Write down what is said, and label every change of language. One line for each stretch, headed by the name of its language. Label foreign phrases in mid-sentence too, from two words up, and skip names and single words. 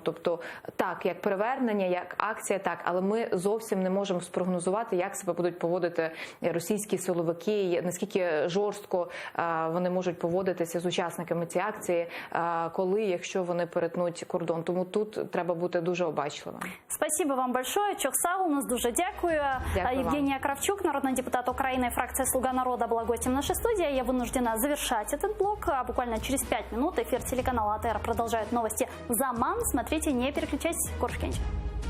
Ukrainian: Тобто, так, як привернення, як акція, так, але ми зовсім не можемо спрогнозувати, контролювати, як себе будуть поводити російські силовики, наскільки жорстко вони можуть поводитися з учасниками цієї акції, коли, якщо вони перетнуть кордон. Тому тут треба бути дуже обачливим.
Russian: Спасибо вам большое.
Ukrainian: Чохсал, у нас дуже дякую.
Russian: Евгения Кравчук, народный депутат Украины, фракция «Слуга народа», была гостем нашей студии. Я вынуждена завершать этот блок. Буквально через 5 минут эфир телеканала АТР продолжает новости «Заман». Смотрите, не переключайтесь.
Crimean Tatar: Коршкенч.